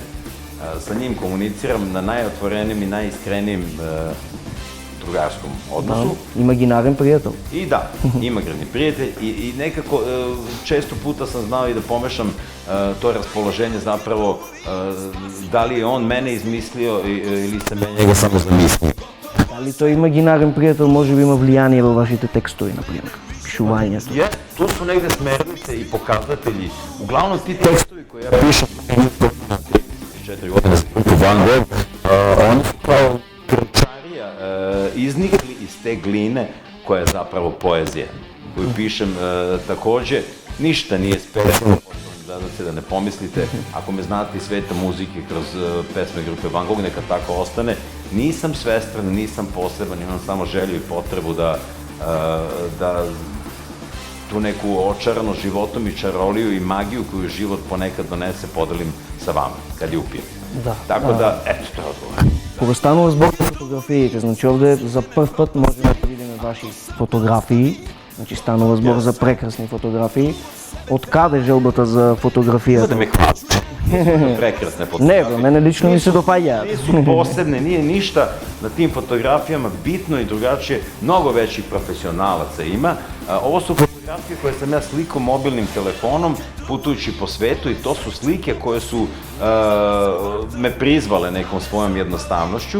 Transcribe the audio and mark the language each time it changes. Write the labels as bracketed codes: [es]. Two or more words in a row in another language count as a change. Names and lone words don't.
[sr] Sa njim komuniciram na najotvorenijem i najiskrenijem drugarskom odnosu. Imaginaran prijatelj. I da, imaginarni prijatelj i nekako često puta sam znao i da pomešam to raspoloženje zapravo da li je on mene izmislio ili sam ja njega samo zamislio. [mk] Дали тој имагинарен пријател може би има влијание во вашите текстови, например, пишувањето? [sr] Tu su negde smernice i pokazatelji. Uglavnom ti tekstovi koje ja pišem 34 godine za grupu Van Gogh, oni su kao krčarija iznikli iz te gline koja je zapravo poezija. Koju pišem takođe, ništa nije specijalno, da ne pomislite, ako me znate iz sveta muzike kroz pesme grupe Van Gogh, neka tako ostane. Nisam svestran, nisam poseban, imam samo želju i potrebu da tu neku očaranost životom i čaroliju i magiju koju život ponekad donese podelim sa vama, kad je upijem. Da. Tako da, eto, to je odgovor. [mk] Кога станува збор за фотографиите, значи овде за прв пат можеме да видиме ваши фотографии, значи станува збор за прекрасни фотографии. Од каде желбата за фотографијата? [sr] Da me hvalite. Prekrasne [mk] Не, [sr] fotografije. [mk] бе, мене лично ми се допаѓаат. [sr] Nisu posebne, nije ništa na tim fotografijama bitno i drugačije, mnogo većih profesionalaca ima. Ovo su fotografije koje sam ja slikao mobilnim telefonom, putujući po svetu i to su slike koje su me prizvale nekom svojom jednostavnošću.